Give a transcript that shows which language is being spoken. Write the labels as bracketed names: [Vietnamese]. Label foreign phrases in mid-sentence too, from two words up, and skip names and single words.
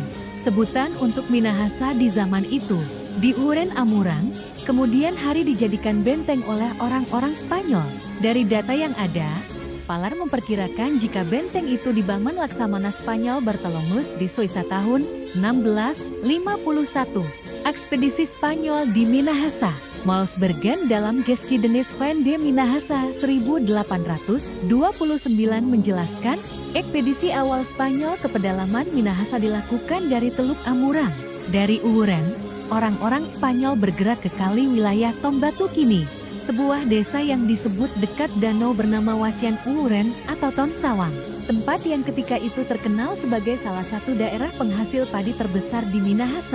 [Indonesian] Sebutan untuk Minahasa di zaman itu, di Uren Amurang, kemudian hari dijadikan benteng oleh orang-orang Spanyol. Dari data yang ada, Palar memperkirakan jika benteng itu dibangun Laksamana Spanyol Bartolomus de Sousa tahun 1651. Ekspedisi Spanyol di Minahasa, Molsbergen dalam Geschiedenis van de Minahasa 1829 menjelaskan, ekspedisi awal Spanyol ke pedalaman Minahasa dilakukan dari Teluk Amurang. Dari Uhuren, orang-orang Spanyol bergerak ke kali wilayah Tombatu kini, sebuah desa yang disebut dekat danau bernama Wasian Uhuren atau Tonsawang, tempat yang ketika itu terkenal sebagai salah satu daerah penghasil padi terbesar di Minahasa.